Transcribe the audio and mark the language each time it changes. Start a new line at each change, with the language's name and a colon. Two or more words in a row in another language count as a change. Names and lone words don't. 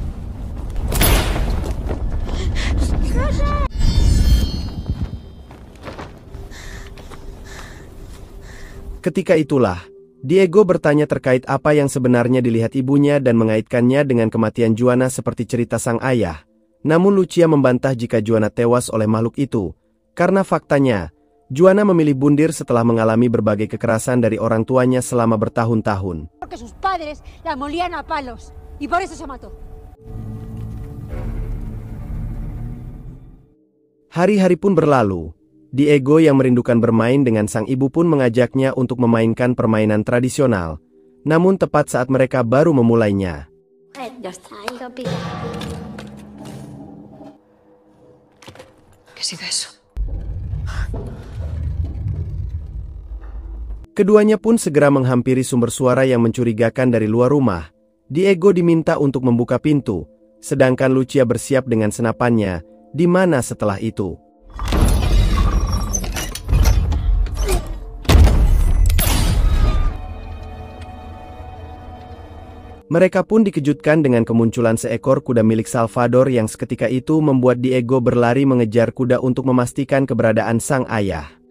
Indonesian: Ketika itulah, Diego bertanya terkait apa yang sebenarnya dilihat ibunya dan mengaitkannya dengan kematian Juana seperti cerita sang ayah. Namun Lucia membantah jika Juana tewas oleh makhluk itu, karena faktanya, Juana memilih bundir setelah mengalami berbagai kekerasan dari orang tuanya selama bertahun-tahun.
Spanish: Porque sus padres la molían a palos y por eso se mató.
Indonesian: Hari-hari pun berlalu. Diego yang merindukan bermain dengan sang ibu pun mengajaknya untuk memainkan permainan tradisional. Namun tepat saat mereka baru memulainya,
Spanish: Ya está. Ahí lo pido. ¿Qué ha sido eso?
Indonesian: keduanya pun segera menghampiri sumber suara yang mencurigakan dari luar rumah. Diego diminta untuk membuka pintu, sedangkan Lucia bersiap dengan senapannya, di mana setelah itu mereka pun dikejutkan dengan kemunculan seekor kuda milik Salvador yang seketika itu membuat Diego berlari mengejar kuda untuk memastikan keberadaan sang ayah.